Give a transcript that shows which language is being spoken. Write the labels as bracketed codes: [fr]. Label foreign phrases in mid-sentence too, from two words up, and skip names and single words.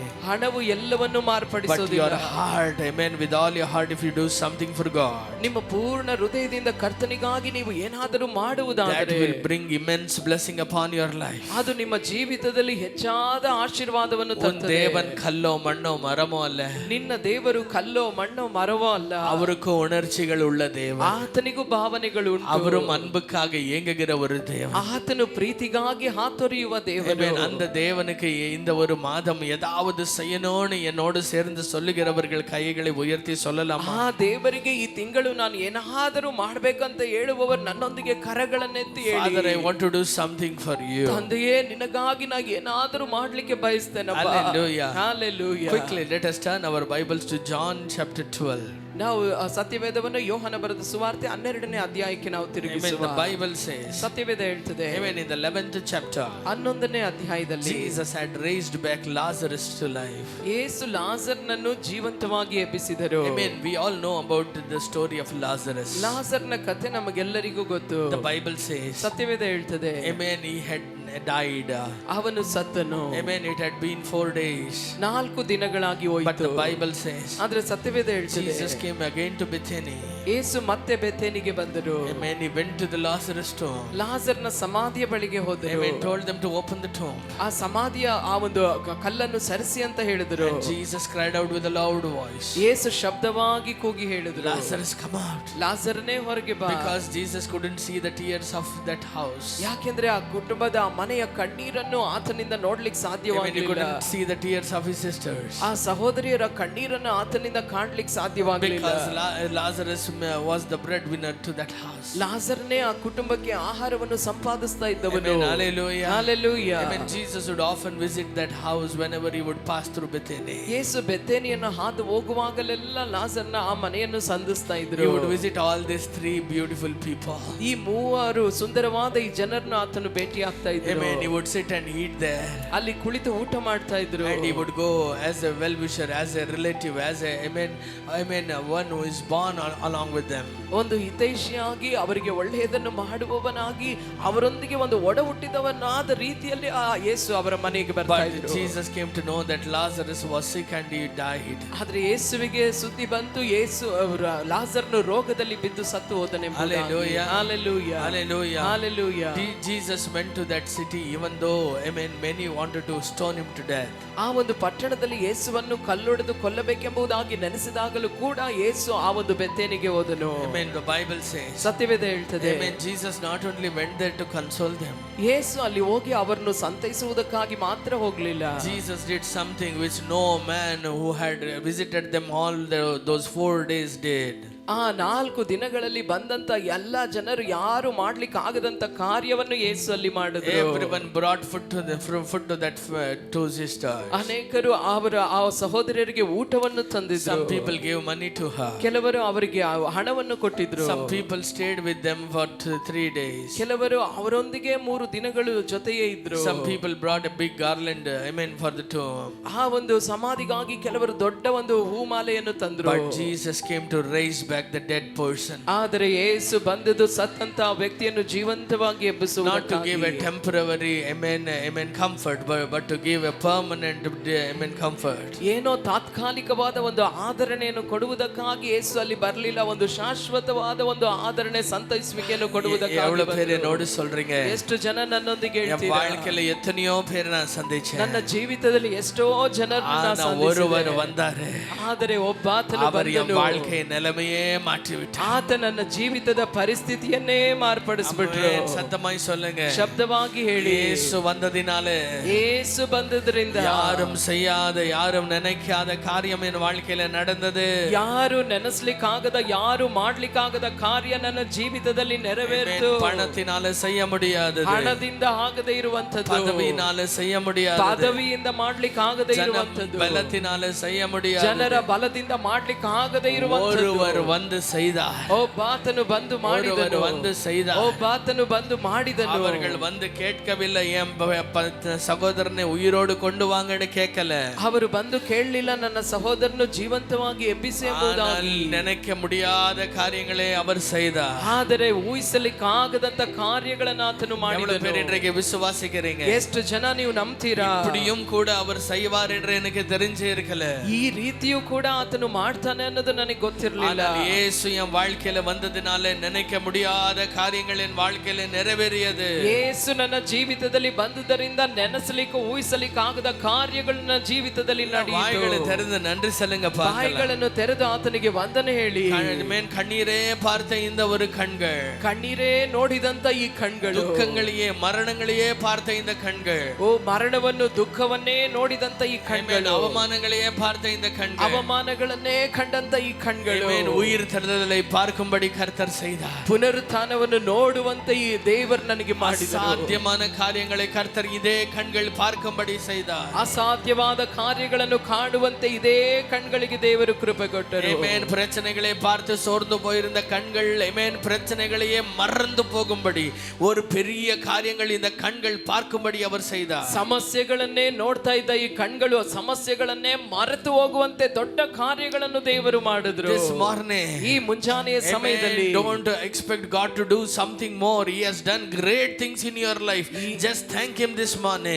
[kn] ಹಣವು ಎಲ್ಲವನ್ನು [en] But [kn] ಮಾರ್ಪಡಿಸೋದಿಲ್ಲ. [en] your heart, amen, with all your heart, if you do something for God, [kn] ನಿಮ್ಮ ಪೂರ್ಣ ಹೃದಯದಿಂದ ಕರ್ತನಿಗಾಗಿ ನೀವು ಏನಾದರೂ [en] that [kn] ಮಾಡುವುದಾದರೆ [en] will bring immense blessing upon your life. [kn] ಅದು ನಿಮ್ಮ ಜೀವಿತದಲ್ಲಿ ಹೆಚ್ಚಾದ ಆಶೀರ್ವಾದವನ್ನು [ta] உன் [kn] ತರುತ್ತದೆ. [ta] தேவன் கல்லோ மண்ணோ மரமோ அல்ல, [kn] ನಿನ್ನ ದೇವರು ಕಲ್ಲೋ ಮಣ್ಣೋ ಮರವೋ ಅಲ್ಲ. [ta] அவருக்கு உணர்ச்சிகள் உள்ள தேவன். [kn] ಆತನಿಗೂ ಭಾವನೆಗಳು ಉಂಟು. [ta] அவரும் அன்புக்காக ஏங்குகிற ஒரு தேவன். [kn] ಆತನು ಪ್ರೀತಿಗಾಗಿ ಹಾತೊರೆಯುವ ದೇವರು. [en] Amen. [ta] அந்த தேவனுக்கு இந்த ஒரு மாதம் ஏதாவது செய்யணும்னு என்னோடு சேர்ந்து சொல்லுகிறவர்கள் கைகளை உயர்த்தி சொல்லலாமா? [kn] ಆ ದೇವರಿಗೆ ಈ ತಿಂಗಳು ನಾನು ಏನಾದರೂ ಮಾಡ್ಬೇಕಂತ ಹೇಳುವವರು ನನ್ನೊಂದಿಗೆ ಕರಗಳನ್ನೆತ್ತಿ ಹೇಳಿ, [en] Father, I want to do something for you. [kn] ತಂದೆಯೇ ನಿನಗಾಗಿ ನಾನು ಏನಾದರೂ ಮಾಡ್ಲಿಕ್ಕೆ ಬಯಸ್ತೇನಪ್ಪ. [en] Hallelujah. Hallelujah. Quickly, let us turn our Bibles to John chapter 12. [kn] ನಾವು ಸತ್ಯವೇದವನ್ನು ಯೋಹನ ಬರೆದ ಸುವಾರ್ತೆ 12ನೇ ಅಧ್ಯಾಯಕ್ಕೆ ನಾವು [en] Amen. [kn] ತಿರುಗಿಸುವ. [en] The Bible says, [kn] ಸತ್ಯವೇದ ಹೇಳ್ತದೆ, [en] Amen, in the 11th chapter, [kn] 11ನೇ ಅಧ್ಯಾಯದಲ್ಲಿ [en] Jesus had raised back Lazarus to life. [kn] ಯೇಸು ಲಾಜರ್ನನ್ನು ಜೀವಂತವಾಗಿ ಎಬ್ಬಿಸಿದರು. [en] Amen. We all know about the story of Lazarus. [kn] ಲಾಜರ್ನ ಕಥೆ ನಮಗೆಲ್ಲರಿಗೂ ಗೊತ್ತು. [en] The Bible says, [kn] ಸತ್ಯವೇದ ಹೇಳ್ತದೆ, [en] Amen, he had died. [kn] ಅವನು ಸತ್ತನು. [en] Amen. It had been 4 days. [kn] 4 ದಿನಗಳಾಗಿ [en] But [kn] ಹೋಯಿತು. [en] the Bible says, [kn] ಆದ್ರೆ ಸತ್ಯವೇದ ಹೇಳ್ತದೆ, [en] Jesus came again to Bethany. [kn] ಯೇಸು ಮತ್ತೆ ಬೆಥೇನಿಗೆ ಬಂದರು. [en] Amen. He went to the Lazarus tomb. [kn] ಲಾಜರ್ನ ಸಮಾಧಿಯ ಬಳಿಗೆ ಹೋದರು. [en] Amen. Told them to open the tomb. [kn] ಆ ಸಮಾಧಿಯ ಆ ಒಂದು ಕಲ್ಲನ್ನು ಸರಿಸಿ ಅಂತ ಹೇಳಿದರು. [en] And Jesus cried out with a loud voice, [kn] ಯೇಸು ಶಬ್ದವಾಗಿ ಕೂಗಿ ಹೇಳಿದರು, [en] Lazarus, come out. [kn] ಲಾಜರನೇ ಹೊರಗೆ ಬಾ. [en] Because Jesus couldn't see the tears of that house. [kn] ಯಾಕೆಂದ್ರೆ ಆ ಕುಟುಂಬದ ಆ ಮನೆಯ ಕಣ್ಣೀರನ್ನು ಆತನಿಂದ ನೋಡ್ಲಿಕ್ಕೆ [en] Amen. He [kn] ಸಾಧ್ಯವಾಗಲಿಲ್ಲ. [en] couldn't see the tears of his sisters. [kn] ಆ ಸಹೋದರಿಯರ ಕಣ್ಣೀರನ್ನು ಆತನಿಂದ ಕಾಣ್ಲಿಕ್ಕೆ ಸಾಧ್ಯವಾಗಲಿಲ್ಲ. [en] Because Lazarus was the breadwinner to that house. [kn] ಲಾಜರ್ನೇ ಆ ಕುಟುಂಬಕ್ಕೆ ಆಹಾರವನ್ನು ಸಂಪಾದಿಸ್ತಾ ಇದ್ದವನು. [en] Amen. Hallelujah. Hallelujah. Amen. Jesus would often visit that house whenever he would pass through Bethany. [kn] ಯೇಸು ಬೆಥೇನಿಯನ್ನು ಹಾದು ಹೋಗುವಾಗಲೆಲ್ಲ ಲಾಜರ್ನ ಆ ಮನೆಯನ್ನು ಸಂಧಿಸ್ತಾ [en] He [kn] ಇದ್ರು. [en] would visit all these 3 beautiful people. [kn] ಈ 3 ಸುಂದರವಾದ ಈ ಜನರನ್ನು ಆತನು ಭೇಟಿ ಆಗ್ತಾ ಇದ್ರು. [en] Amen. He would sit and eat there. [kn] ಅಲ್ಲಿ ಕುಳಿತು ಊಟ ಮಾಡ್ತಾ ಇದ್ರು. [en] And he would go as a well-wisher, as a relative, as a one who is born along with them. [kn] ಒಂದು ಹಿತೈಷಿಯಾಗಿ ಅವರಿಗೆ ಒಳ್ಳೆಯದನ್ನು ಮಾಡುವವನಾಗಿ ಅವರೊಂದಿಗೆ ಒಂದು ಒಡ ಹುಟ್ಟಿದವನಾದ ರೀತಿಯಲ್ಲಿ ಆ ಯೇಸು ಅವರ ಮನೆಗೆ ಬರ್ತಾ [en] But [kn] ಇದ್ರು. [en] Jesus came to know that Lazarus was sick and he died. [kn] ಆದ್ರೆ ಯೇಸುವಿಗೆ ಸುದ್ದಿ ಬಂತು, ಯೇಸು ಲಾಜರ್ನು ರೋಗದಲ್ಲಿ ಬಿದ್ದು ಸತ್ತು ಹೋದನೆಂಬುದಾಗಿ. [en] Hallelujah. Hallelujah. Hallelujah. Hallelujah. Jesus went to that city even though, amen, many wanted to stone him to death. [kn] ಆ ಒಂದು ಪಟ್ಟಣದಲ್ಲಿ ಯೇಸುವನ್ನು ಕಲ್ಲೊಡೆದು ಕೊಲ್ಲಬೇಕೆಂಬುದಾಗಿ ನೆನೆಸಿದಾಗಲೂ ಕೂಡ ಯೇಸು ಆ ಒಂದು ಬೆಥೇನಿಗೆ ಹೋದನು. [en] Amen. The Bible says, [kn] ಸತ್ಯವೇದ ಹೇಳ್ತದೆ, [en] amen, Jesus not only went there to console them. [kn] ಯೇಸು ಅಲ್ಲಿ ಹೋಗಿ ಅವರನ್ನು ಸಂತೈಸುವುದಕ್ಕಾಗಿ ಮಾತ್ರ ಹೋಗ್ಲಿಲ್ಲ. [en] Jesus did something which no man who had visited them all those 4 days did. [kn] ಆ 4 ದಿನಗಳಲ್ಲಿ ಬಂದಂತ ಎಲ್ಲಾ ಜನರು ಯಾರು ಮಾಡ್ಲಿಕ್ಕೆ ಆಗದಂತ ಕಾರ್ಯವನ್ನು ಯೇಸು ಅಲ್ಲಿ ಮಾಡಿದ್ರು. [en] Everyone brought food to that two sisters. [kn] ಅನೇಕರು ಅವರ ಆ ಸಹೋದರರಿಗೆ ಊಟವನ್ನು ತಂದಿದ್ರು. [en] Some people gave money to her. [kn] ಕೆಲವರು ಅವರಿಗೆ ಹಣವನ್ನು ಕೊಟ್ಟಿದ್ರು. [en] Some people stayed with them for 3 days. [kn] ಕೆಲವರು ಅವರೊಂದಿಗೆ 3 ದಿನಗಳು ಜೊತೆಯೇ ಇದ್ರು. [en] Some people brought a big garland, for the tomb. [kn] ಆ ಒಂದು ಸಮಾಧಿಗಾಗಿ ಕೆಲವರು ದೊಡ್ಡ ಒಂದು ಹೂಮಾಲೆಯನ್ನು ತಂದ್ರು. [en] But Jesus came to raise back the dead person. [kn] ಆದರೆ ಯೇಸು ಬಂದದ್ದು ಸತ್ತಂತ ವ್ಯಕ್ತಿಯನ್ನು ಜೀವಂತವಾಗಿ ಎಬ್ಬಿಸುವುದಕ್ಕಾಗಿ. [en] Not to give a temporary comfort, but to give a permanent comfort. [kn] ಏನೋ ತಾತ್ಕಾಲಿಕವಾದ ಒಂದು ಆದರಣೆಯನ್ನು ಕೊಡುವುದಕ್ಕಾಗಿ ಯೇಸು ಅಲ್ಲಿ ಬರಲಿಲ್ಲ. ಒಂದು ಶಾಶ್ವತವಾದ ಒಂದು ಆದರಣೆ ಸಂತೈಸುವಿಕೆಯನ್ನು ಕೊಡುವುದಕ್ಕಾಗಿ. [ta] எவ்வளவு பேர் என்னோடு சொல்றீங்க? [kn] ಎಷ್ಟು ಜನ ನನ್ನೊಂದಿಗೆ [ta] என் [kn] ಹೇಳ್ತೀರಾ? [ta] வாழ்க்கையில எத்தனையோ பேர் நான் சந்திச்சேன். [kn] ನನ್ನ ಜೀವಿತದಲ್ಲಿ ಎಷ್ಟೋ ಜನರನ್ನ [ta] ஒருவர் வந்தாரு. [kn] ಆದರೆ ಒಬ್ಬಾತನು [ta] அவர் என் [kn] ಬಂದನು. [ta] வாழ்க்கை நிலைமையே மாற்றி விட்டார். [kn] ಆತ ನನ್ನ ಜೀವಿತದ ಪರಿಸ್ಥಿತಿಯನ್ನೇ ಮಾರ್ಪಡಿಸಿಬಿಟ್ರು. [ta] சத்தமாய் சொல்லுங்க. [kn] ಶಬ್ದವಾಗಿ ಹೇಳಿ. [ta] இயேசு வந்ததினாலே, [kn] ಯೇಸು ಬಂದದ್ರಿಂದ [ta] யாரும் செய்யாத, யாரும் நினைக்காத காரியம் என் வாழ்க்கையில நடந்தது. [kn] ಯಾರು ನೆನೆಸ್ಲಿಕ್ಕಾಗದ, ಯಾರು ಮಾಡ್ಲಿಕ್ಕಾಗದ ಕಾರ್ಯ ನನ್ನ ಜೀವಿತದಲ್ಲಿ ನೆರವೇರಿತು. [ta] பணத்தினால செய்ய முடியாதது, [kn] ಹಣದಿಂದ ಆಗದೆ ಇರುವಂತದ್ದು, [ta] பதவியினால செய்ய முடியாதது, [kn] ಪದವಿಯಿಂದ ಮಾಡ್ಲಿಕ್ಕೆ ಆಗದೆ ಇರುವಂತದ್ದು, [ta] பலத்தினால செய்ய முடியாது, [kn] ಜನರ ಬಲದಿಂದ ಮಾಡ್ಲಿಕ್ಕೆ ಆಗದೆ ಇರುವಂತದ್ದು. [ta] ஒருவர் வந்து செய்தார். [kn] ಒಬ್ಬಾತನು ಬಂದು ಮಾಡಿದನು. [ta] வந்து செய்தார். [kn] ಒಬ್ಬಾತನು ಬಂದು ಮಾಡಿದನು. [ta] அவர்கள் வந்து கேட்கவில்லை, என் சகோதரனை உயிரோடு கொண்டு வாங்கன்னு கேட்கல. [kn] ಅವರು ಬಂದು ಕೇಳಲಿಲ್ಲ, ನನ್ನ ಸಹೋದರನು ಜೀವಂತವಾಗಿ ಎಬ್ಬಿಸಿ ಎಂಬುದಾಗಿ. [ta] நினைக்க முடியாத காரியங்களை அவர் செய்தார். [kn] ಆದರೆ ಊಹಿಸಲಿಕ್ಕಾಗದಂತ ಕಾರ್ಯಗಳನ್ನು ಆತನು ಮಾಡಿದನು. [ta] பேர் இன்றைக்கு விசுவாசிக்கிறீங்க? [kn] ಎಷ್ಟು ಜನ ನೀವು ನಂಬ್ತೀರಾ? [ta] இப்படியும் கூட அவர் செய்வார் என்று எனக்கு தெரிஞ்சே இருக்கல. [kn] ಈ ರೀತಿಯೂ ಕೂಡ ಆತನು ಮಾಡ್ತಾನೆ ಅನ್ನೋದು ನನಗೆ ಗೊತ್ತಿರಲಿಲ್ಲ. [ta] இயேசு என் வாழ்க்கையில வந்ததினால நினைக்க முடியாத காரியங்கள் என் வாழ்க்கையில நிறைவேறியது. [kn] ಯೇಸು ನನ್ನ ಜೀವಿತದಲ್ಲಿ ಬಂದುದರಿಂದ ನೆನೆಸಲಿಕ್ಕೆ ಊಹಿಸಲಿಕ್ಕೆ ಆಗದ ಕಾರ್ಯಗಳು ನನ್ನ ಜೀವಿತದಲ್ಲಿ ನಡೆಯಿತು. ಬಾಯಿಗಳನ್ನು ತೆರೆದು [ta] நன்றி சொல்லுங்க. [kn] ಬಾಯಿಗಳನ್ನು ತೆರೆದು ಆತನಿಗೆ ವಂದನೆ ಹೇಳಿ. [ta] கண்ணீரே பார்த்த இந்த ஒரு கண்கள், [kn] ಕಣ್ಣೀರೇ ನೋಡಿದಂತ ಈ ಕಣ್ಗಳು, [ta] துக்கங்களையே மரணங்களையே பார்த்த இந்த கண்கள், [kn] ಓ ಮರಣವನ್ನು ದುಃಖವನ್ನೇ ನೋಡಿದಂತ ಈ ಕಣ್ಗಳು, [ta] அவமானங்களையே பார்த்த இந்த கண்கள், [kn] ಅವಮಾನಗಳನ್ನೇ ಕಂಡಂತ ಈ ಕಣ್ಗಳು, [ta] உயிர் தருதலை பார்க்கும்படி கர்த்தர் செய்தார். [kn] ಪುನರುತ್ಥಾನವನ್ನು ನೋಡುವಂತ ಈ ದೇವರು ನನಗೆ ಮಾಡಿದರು. [ta] அசாத்தியமான காரியங்களை கர்த்தர் இதே கண்கள் பார்க்கும்படி செய்தார். [kn] ಅಸಾಧ್ಯವಾದ ಕಾರ್ಯಗಳನ್ನು ಕಾಣುವಂತೆ ಇದೇ ಕಣ್ಗಳಿಗೆ ದೇವರು ಕೃಪೆ ಕೊಟ್ಟರು. ಆಮೆನ್. [ta] பிரச்சனைகளை பார்த்து சோர்ந்து போயிருந்த கண்கள் ஆமென் பிரச்சனைகளையே மறந்து போகும்படி ஒரு பெரிய காரியங்கள் இந்த கண்கள் பார்க்கும்படி அவர் செய்தார். [kn] ಸಮಸ್ಯೆಗಳನ್ನೇ ನೋಡ್ತಾ ಇದ್ದ ಈ ಕಣ್ಗಳು ಸಮಸ್ಯೆಗಳನ್ನೇ ಮರೆತು ಹೋಗುವಂತೆ ದೊಡ್ಡ ಕಾರ್ಯಗಳನ್ನು ದೇವರು ಮಾಡಿದ್ರು. [en] This morning, [kn] ಈ ಮುಂಜಾನೆಯ ಸಮಯದಲ್ಲಿ [en] don't expect God to do something more. He has done great things in your life. Just thank him this morning.